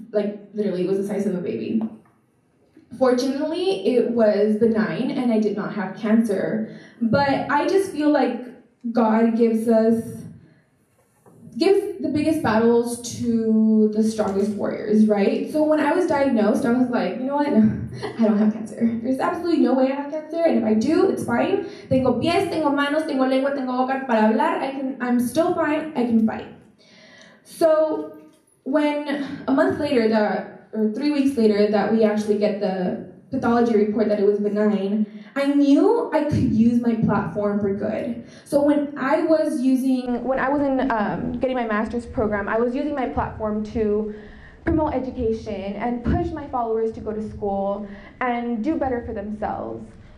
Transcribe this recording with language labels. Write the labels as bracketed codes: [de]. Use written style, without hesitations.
[en] Literally, it was the size of a baby. Fortunately, it was benign, and I did not have cancer. But I just feel like God gives the biggest battles to the strongest warriors, right? So when I was diagnosed, I was like, you know what? I don't have cancer. There's absolutely no way I have cancer, and if I do, it's fine. [es] Tengo pies, tengo manos, tengo lengua, tengo boca para hablar. [en] I'm still fine. I can fight. So when a month later, or 3 weeks later, that we actually get the pathology report that it was benign, I knew I could use my platform for good. So when I was in getting my master's program, I was using my platform to promote education and push my followers to go to school and do better for themselves.